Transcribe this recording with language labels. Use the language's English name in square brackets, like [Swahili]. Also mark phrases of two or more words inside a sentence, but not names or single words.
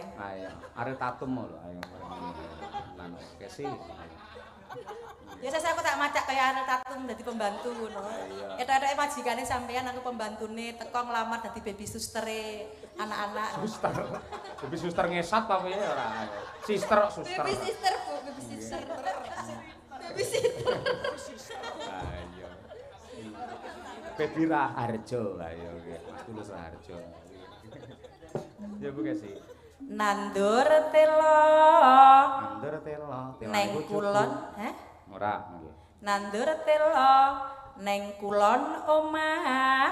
[Javanese] Ayo, arep tatum lho, ayo. Lan Kesi. Ya saya aku tak macak kaya arek tatum dadi pembantu ngono. Etok-etoke majikane sampean aku pembantune teko nglamar dadi baby sustere anak-anak. Suster. Baby suster ngesat apa ya ora. Sister suster. [English] Baby sister, Bu, baby sister. Baby sister. [Javanese] Ayo. Baby Raharjo, ayo nggih. Mas Tulus Raharjo. Ya Bu Kesi. Nandur telo. Nandur telo. Neng kulon, heh? Ora nggih. Nandur telo neng kulon omah.